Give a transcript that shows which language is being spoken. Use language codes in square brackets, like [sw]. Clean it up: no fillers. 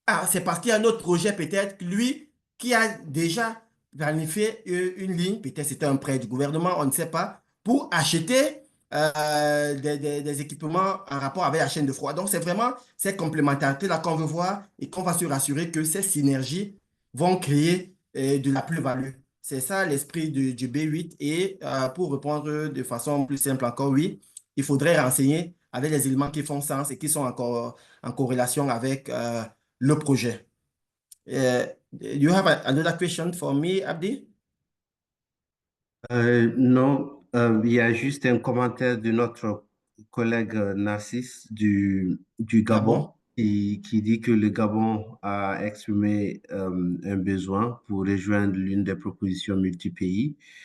[fr] C'est parce qu'il y a un autre projet peut-être, lui, qui a déjà planifié une ligne, peut-être c'était un prêt du gouvernement, on ne sait pas, pour acheter des équipements en rapport avec la chaîne de froid. Donc, c'est vraiment cette complémentarité-là qu'on veut voir et qu'on va se rassurer que ces synergies vont créer de la plus-value. C'est ça l'esprit du B8. Et pour répondre de façon plus simple encore, oui, il faudrait renseigner avec les éléments qui font sens et qui sont encore en corrélation avec le projet. [en] You have another question for me, Abdi? [fr] Non, il y a juste un commentaire de notre collègue Narcisse du Ah Gabon bon? qui dit que le Gabon a exprimé un besoin pour rejoindre l'une des propositions multi-pays.